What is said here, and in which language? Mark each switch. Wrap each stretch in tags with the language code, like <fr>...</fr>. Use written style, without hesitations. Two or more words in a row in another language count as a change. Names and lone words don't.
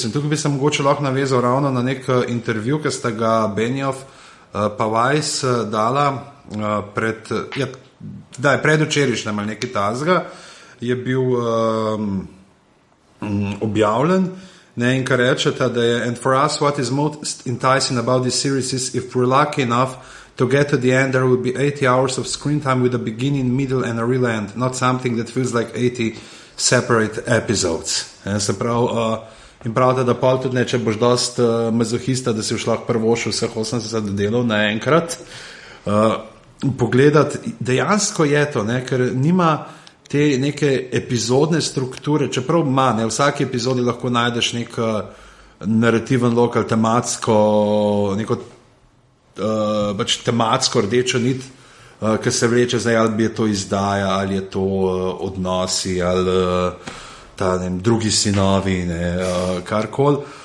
<sl>In tukaj bi se mogoče lahko navezal ravno na nek intervju, ki sta ga Benioff pa Weiss dala predvčerajšnjem ali nekaj tazga, je bil objavljen. In kar rečeta, da je</sl> <en>and for us what is most enticing about this series is if we're lucky enough to get to the end, there will be 80 hours of screen time with a beginning, middle and a real end, not something that feels like 80 separate episodes.</en> <sl>Se pravi, in pravite, da pol tudi ne, če boš dost mazohista, da si už lahko prvošil vseh 80 delov naenkrat, pogledati, dejansko je to, ne, ker nima te neke epizodne strukture, čeprav ima, ne, v vsaki epizodi lahko najdeš nek narativen lokal, neko pač tematsko rdečo nit, ki se vleče zdaj, ali je to izdaja, ali je to odnosi, ali drugi sinovi, karkoli.</sl>